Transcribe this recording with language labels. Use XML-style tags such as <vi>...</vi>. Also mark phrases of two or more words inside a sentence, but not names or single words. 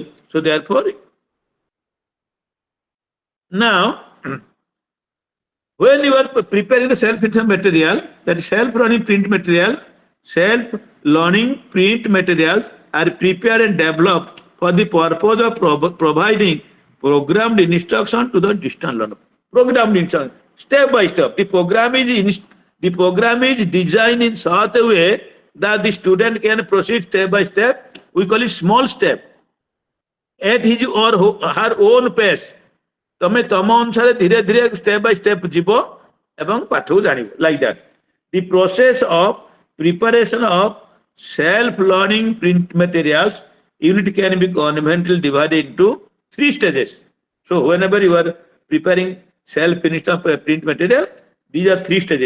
<en>So therefore, now, when you are preparing the self-instruction material, that is self-learning print material, self-learning print materials are prepared and developed for the purpose of providing programmed instruction to the distant learner. Programmed instruction, step by step. The program is designed in such a way that the student can proceed step by step. We call it small step. At his or her own pace.</en> <or>ତମେ ତମ ଅନୁସାରେ ଧୀରେ ଧୀରେ</or> <en>step by step</en> <or>ଯିବ ଏବଂ ପାଠକୁ ଜାଣିବ</or> <en>like that. The process of preparation of self-learning print materials unit can be conventionally divided into 3 stages. So whenever you are preparing self-instruction print material, these are 3 stages.</en>